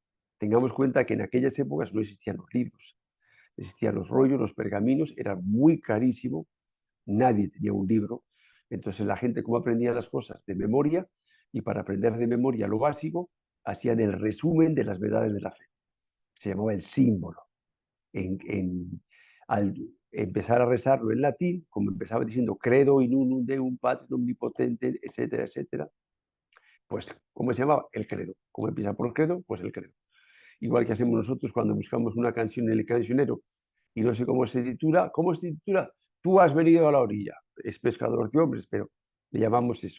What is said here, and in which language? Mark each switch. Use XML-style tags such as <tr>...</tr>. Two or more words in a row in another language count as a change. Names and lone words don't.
<es>Tengamos cuenta que en aquellas épocas no existían los libros, existían los rollos, los pergaminos, era muy carísimo, nadie tenía un libro. Entonces la gente, ¿cómo aprendía las cosas? De memoria, y para aprender de memoria lo básico, hacían el resumen de las verdades de la fe. Se llamaba el símbolo. Al empezar a rezarlo en latín, como empezaba diciendo</es> <la>credo in unum Deum Patris omnipotente,</la> <es>etcétera, etcétera, pues, ¿cómo se llamaba? El credo. ¿Cómo empieza por credo? Pues el credo. Igual que hacemos nosotros cuando buscamos una canción en el cancionero y no sé cómo se titula. ¿Cómo se titula? Tú has venido a la orilla. Es pescador de hombres, pero le llamamos eso.</es>